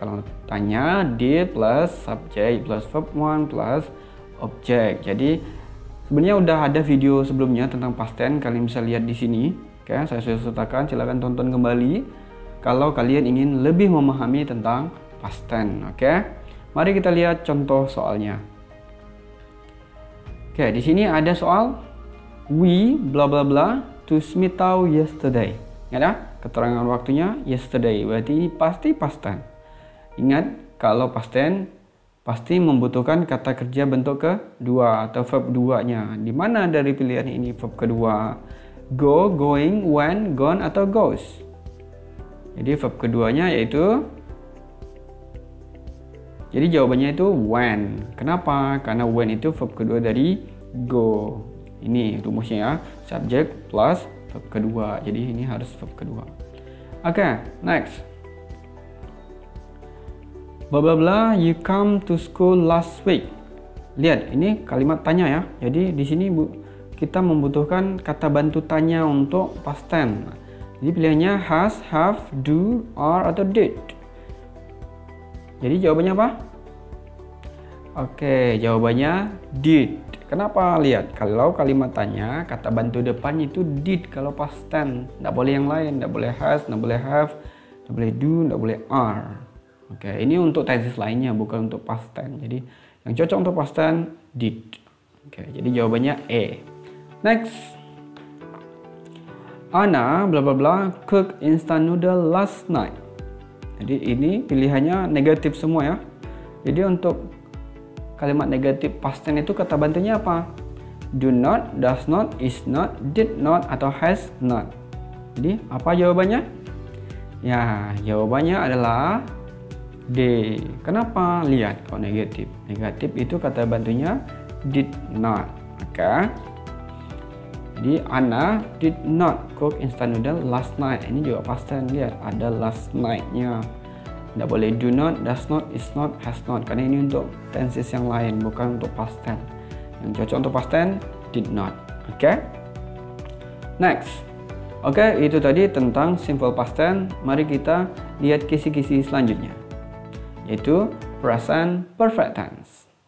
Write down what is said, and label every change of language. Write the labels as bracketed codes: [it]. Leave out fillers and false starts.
[id] Kalau tanya, [en] did plus subject plus verb 1 plus object. [id] Jadi sebenarnya udah ada video sebelumnya tentang past tense, kalian bisa lihat di sini. Oke, saya sudah sertakan, silakan tonton kembali kalau kalian ingin lebih memahami tentang past tense. Oke, mari kita lihat contoh soalnya. Oke, di sini ada soal [en] we bla bla bla to Smithau yesterday. [id] Ingat ya, keterangan waktunya yesterday. Berarti ini pasti past tense. Ingat, kalau past tense pasti membutuhkan kata kerja bentuk kedua atau verb 2-nya. Di mana dari pilihan ini verb kedua? Go, going, went, gone, atau goes. Jadi verb keduanya yaitu Jadi jawabannya itu when. Kenapa? Karena when itu verb kedua dari go. Ini rumusnya ya, subject plus verb kedua. Jadi ini harus verb kedua. Oke, next. [en] Blah blah blah, you come to school last week. [id] Lihat, ini kalimat tanya ya. Jadi di sini kita membutuhkan kata bantu tanya untuk past tense. Jadi pilihannya has, have, do, are, atau did. Jadi jawabannya apa? Oke, jawabannya did. Kenapa? Lihat, kalau kalimat tanya, kata bantu depan itu did kalau past tense. Nggak boleh yang lain, nggak boleh has, nggak boleh have, nggak boleh do, nggak boleh are. Oke, ini untuk tenses lainnya, bukan untuk past tense. Jadi yang cocok untuk past tense, did. Oke, jadi jawabannya E. Next. [en] Anna bla bla bla cook instant noodle last night. [id] Jadi ini pilihannya negatif semua ya. Jadi untuk kalimat negatif past tense itu kata bantunya apa? [en] Do not, does not, is not, did not, atau has not. [id] Jadi apa jawabannya? Ya, jawabannya adalah D. Kenapa? Lihat kalau negatif. Negatif itu kata bantunya did not. Oke. Jadi [en] Anna did not cook instant noodle last night. [id] Ini juga past tense. Lihat ada last night-nya. Tidak boleh do not, does not, is not, has not. Karena ini untuk tenses yang lain, bukan untuk past tense. Yang cocok untuk past tense did not. Oke. Next. Oke, itu tadi tentang simple past tense. Mari kita lihat kisi-kisi selanjutnya, yaitu present perfect tense.